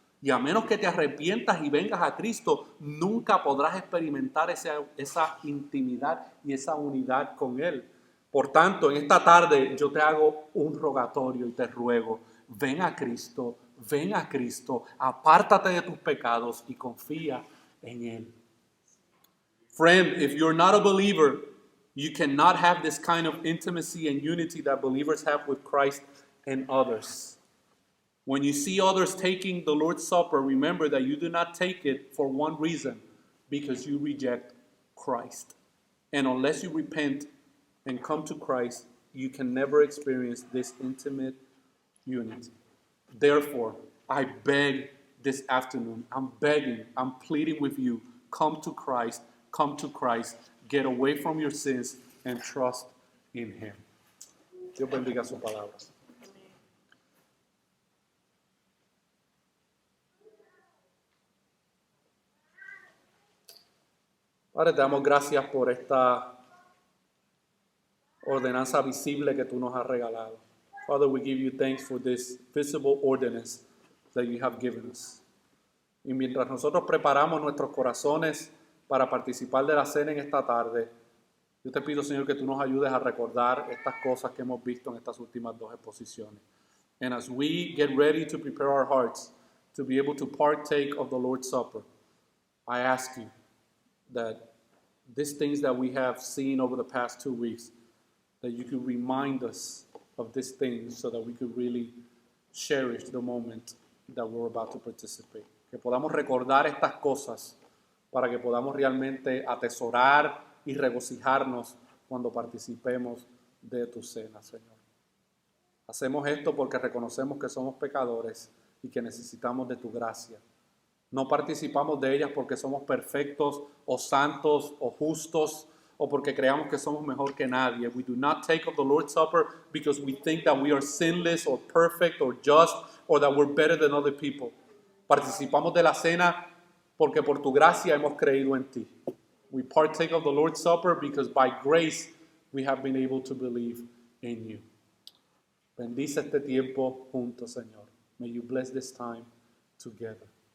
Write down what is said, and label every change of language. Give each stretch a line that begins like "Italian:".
Spanish: Y a menos que te arrepientas y vengas a Cristo, nunca podrás experimentar esa intimidad y esa unidad con Él. Por tanto, en esta tarde yo te hago un rogatorio y te ruego, ven a Cristo, apártate de tus pecados y confía en Él.
English: Friend, if you're not a believer, you cannot have this kind of intimacy and unity that believers have with Christ and others. When you see others taking the Lord's Supper, remember that you do not take it for one reason, because you reject Christ. And unless you repent and come to Christ, you can never experience this intimate unity. Therefore, I beg this afternoon, I'm begging, I'm pleading with you, come to Christ, get away from your sins and trust in Him.
Spanish: Dios bendiga su palabra. Padre, te damos gracias por esta ordenanza visible que tú nos has regalado.
English: Father, we give you thanks for this visible ordinance that you have given us.
Spanish: Y mientras nosotros preparamos nuestros corazones para participar de la cena en esta tarde, yo te pido, Señor, que tú nos ayudes a recordar estas cosas que hemos visto en estas últimas dos exposiciones.
English: And as we get ready to prepare our hearts to be able to partake of the Lord's Supper, I ask you that these things that we have seen over the past 2 weeks, that you could remind us of these things so that we could really cherish the moment that we're about to participate.
Spanish: Que podamos recordar estas cosas para que podamos realmente atesorar y regocijarnos cuando participemos de tu cena, Señor. Hacemos esto porque reconocemos que somos pecadores y que necesitamos de tu gracia. No participamos de ellas porque somos perfectos o santos o justos o porque creamos que somos mejor que nadie.
English: We do not take of the Lord's Supper because we think that we are sinless or perfect or just or that we're better than other people.
Spanish: Participamos de la cena porque por tu gracia hemos creído en ti.
English: We partake of the Lord's Supper because by grace we have been able to believe in you.
Spanish: Bendice este tiempo juntos, Señor.
English: May you bless this time together.